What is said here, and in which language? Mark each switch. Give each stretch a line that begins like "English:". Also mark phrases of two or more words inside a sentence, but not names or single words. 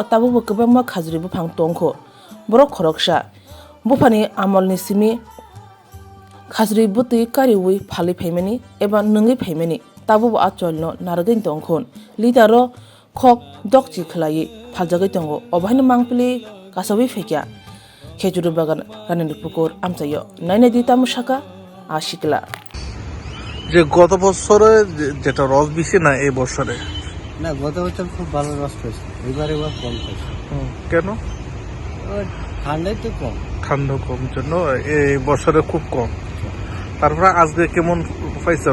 Kok Borok: tabobo kebama khajuri bufang tongkho borok khoroksa bufani amolni simi khajuri butui kariwui phali phaimani eba nungi phaimani tabobo a cholno nargi tongkhon lidaro khok dokchi khlai phaljagai tongo obahino mangpili kasawi phekya khejuri bagan ranir pukur amchayo naine ditam shaka ashikla
Bangla: যে গত বছরে যেটা রস বেশি না এই বছরে না গত বছর খুব ভালো রস পেয়েছে এবার কম পেয়েছে কেন ঠান্ডাই তো কম ঠান্ডা কম জন্য এই বছরে খুব কম তারপরে আজকে কেমন পাইছে